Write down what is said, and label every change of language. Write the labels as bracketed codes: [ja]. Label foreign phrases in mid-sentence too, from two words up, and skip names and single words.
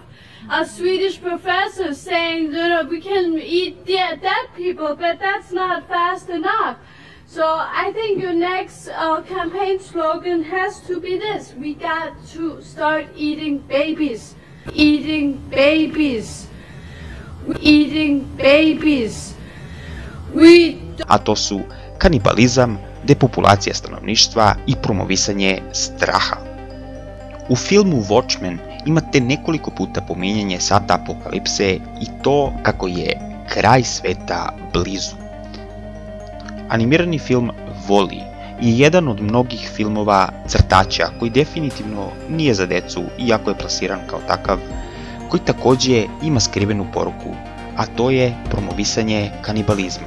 [en] A Swedish professor saying, we can eat dead people, but that's not fast enough. So I think your next campaign slogan has to be this: we got to start eating babies. Eating babies. Eating babies. [sr] A to su kanibalizam, depopulacija stanovništva i promovisanje straha. U filmu Watchmen imate nekoliko puta pominjanje sata apokalipse i to kako je kraj sveta blizu. Animirani film Wall-E je jedan od mnogih filmova crtača koji definitivno nije za decu, iako je plasiran kao takav, koji također ima skrivenu poruku, a to je promovisanje kanibalizma.